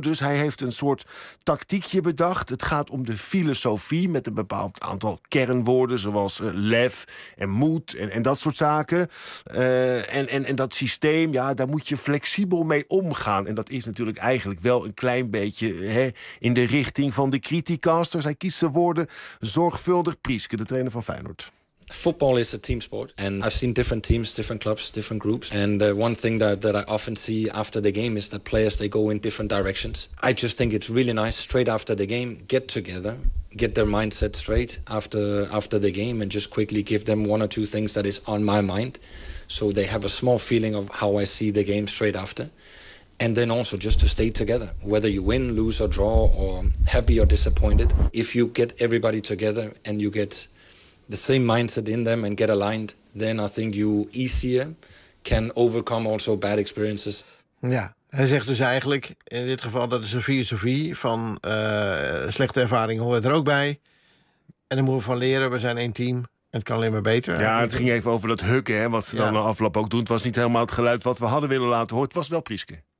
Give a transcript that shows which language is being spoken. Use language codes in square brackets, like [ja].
[nl] Dus hij heeft een soort tactiekje bedacht. Het gaat om de filosofie met een bepaald aantal kernwoorden. Zoals lef en moed en dat soort zaken. En dat systeem, ja, daar moet je flexibel mee omgaan. En dat is natuurlijk eigenlijk wel een klein beetje, hè, in de richting van de criticasters. Hij kiest zijn woorden zorgvuldig. Prieske, de trainer van Feyenoord. [en] Football is a team sport. And I've seen different teams, different clubs, different groups. And one thing that I often see after the game is that players, they go in different directions. I just think it's really nice, straight after the game, get together. Get their mindset straight after the game. And just quickly give them one or two things that is on my mind. So they have a small feeling of how I see the game straight after. And then also just to stay together, whether you win, lose or draw, or happy or disappointed. If you get everybody together and you get the same mindset in them and get aligned, then I think you easier can overcome also bad experiences. [nl] Ja, hij zegt dus eigenlijk, in dit geval, dat is een filosofie van slechte ervaringen hoort er ook bij. En dan moeten we van leren, we zijn één team. Het kan alleen maar beter. Ja, het ging even over dat hukken, hè, wat ze dan de afloop ook doen. Het was niet helemaal het geluid wat we hadden willen laten horen. Het was wel Prieske.